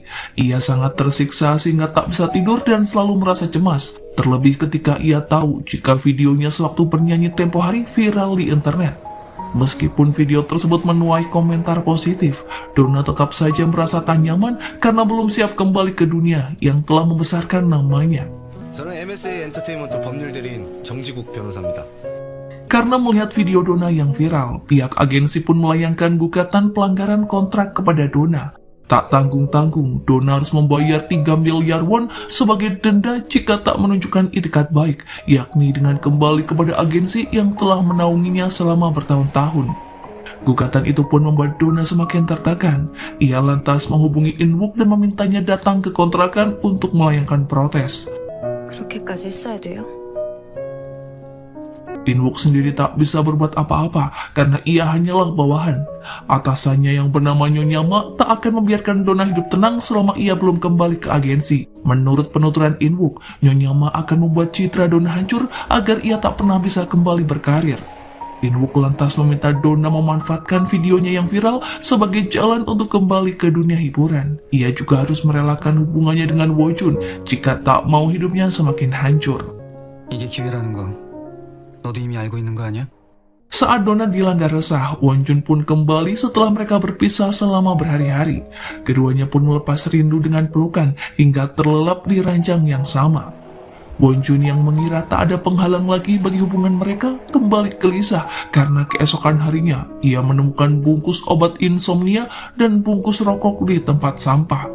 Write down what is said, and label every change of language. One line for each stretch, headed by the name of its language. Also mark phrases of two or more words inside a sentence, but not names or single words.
Indonesian: Ia sangat tersiksa sehingga tak bisa tidur dan selalu merasa cemas. Terlebih ketika ia tahu jika videonya sewaktu bernyanyi tempo hari viral di internet. Meskipun video tersebut menuai komentar positif, Donna tetap saja merasa tak nyaman karena belum siap kembali ke dunia yang telah membesarkan namanya.
Korean: 저는 MSA 엔터테인먼트 법률 대리인 정지국 변호사입니다.
Indonesian: Karena melihat video Donna yang viral, pihak agensi pun melayangkan gugatan pelanggaran kontrak kepada Donna. Tak tanggung-tanggung, Donna harus membayar 3 miliar won sebagai denda jika tak menunjukkan itikat baik, yakni dengan kembali kepada agensi yang telah menaunginya selama bertahun-tahun. Gugatan itu pun membuat Donna semakin tertekan. Ia lantas menghubungi Inwook dan memintanya datang ke kontrakan untuk melayangkan protes.
Korean: 그렇게까지 했어야 돼요?
Indonesian: Inwook sendiri tak bisa berbuat apa-apa karena ia hanyalah bawahan. Atasannya yang bernama Nyonya Ma tak akan membiarkan Donna hidup tenang selama ia belum kembali ke agensi. Menurut penuturan Inwook, Nyonya Ma akan membuat citra Donna hancur agar ia tak pernah bisa kembali berkarir. Inwook lantas meminta Donna memanfaatkan videonya yang viral sebagai jalan untuk kembali ke dunia hiburan. Ia juga harus merelakan hubungannya dengan Wojun jika tak mau hidupnya semakin hancur.
Korean: 이게 기회라는 거 너도 이미 알고 있는 거 아니야?
Indonesian: Saat Donna dilanda resah, Wonjun pun kembali setelah mereka berpisah selama berhari-hari. Keduanya pun melepas rindu dengan pelukan hingga terlelap di ranjang yang sama. Wonjun yang mengira tak ada penghalang lagi bagi hubungan mereka kembali gelisah karena keesokan harinya ia menemukan bungkus obat insomnia dan bungkus rokok di tempat sampah.